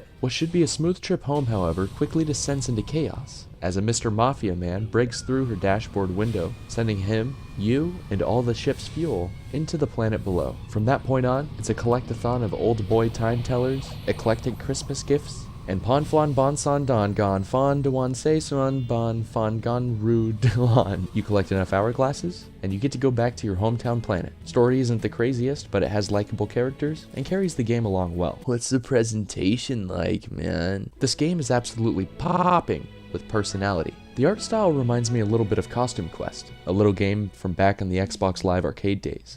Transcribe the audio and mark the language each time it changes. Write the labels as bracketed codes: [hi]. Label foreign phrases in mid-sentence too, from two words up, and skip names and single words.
[en] What should be a smooth trip home, however, quickly descends into chaos, as a Mr. Mafia man breaks through her dashboard window, sending him, you, and all the ship's fuel into the planet below. From that point on, it's a collect-a-thon of old boy time tellers, eclectic Christmas gifts, and pon flan bon son don gon fon de wan se son bon fon gon ru de lon. You collect enough hourglasses, and you get to go back to your hometown planet. Story isn't the craziest, but it has likable characters, and carries the game along well. What's the presentation like, man? This game is absolutely popping with personality. The art style reminds me a little bit of Costume Quest, a little game from back in the Xbox Live Arcade days.